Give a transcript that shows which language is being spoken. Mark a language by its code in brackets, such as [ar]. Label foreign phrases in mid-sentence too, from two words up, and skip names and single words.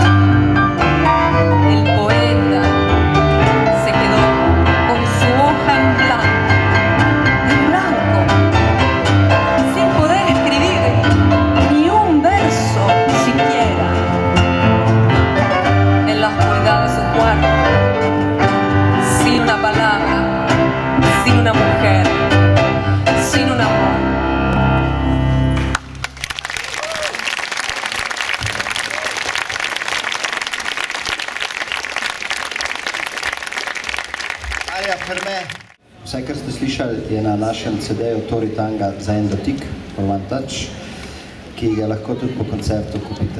[es] El poeta se quedó con su hoja en blanco, sin poder escribir ni un verso siquiera. En la oscuridad de su cuarto, sin una palabra, sin una mujer, sin un amor. [sl] Alja Ferme, vse, kar ste slišali, je na našem CD-ju Tori Tanga za en dotik, [en] for one touch, [sl] ki ga lahko tudi po koncertu kupite.